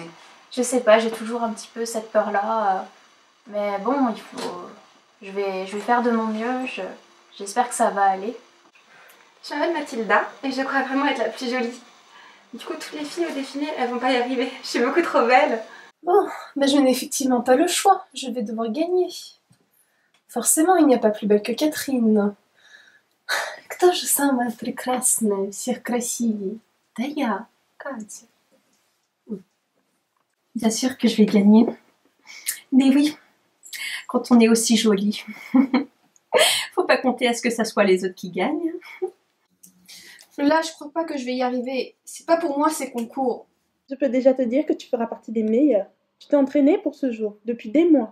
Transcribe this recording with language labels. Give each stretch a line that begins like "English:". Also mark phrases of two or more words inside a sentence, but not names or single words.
French: Je sais pas, j'ai toujours un petit peu cette peur là. Mais bon, je vais faire de mon mieux, j'espère que ça va aller. Je m'appelle Mathilda et je crois vraiment être la plus jolie. Du coup, toutes les filles au défilé, elles vont pas y arriver. Je suis beaucoup trop belle. Bon, mais je n'ai effectivement pas le choix. Je vais devoir gagner. Forcément, il n'y a pas plus belle que Catherine.
Russian: Кто же самая прекрасная, всех красивее? Да я, Катя.
French: Bien sûr que je vais gagner. Mais oui, quand on est aussi jolie. Faut pas compter à ce que ça soit les autres qui gagnent. Là, je crois pas que je vais y arriver. C'est pas pour moi ces concours. Je peux déjà te dire que tu feras partie des meilleurs. Tu t'es entraînée pour ce jour, depuis des mois.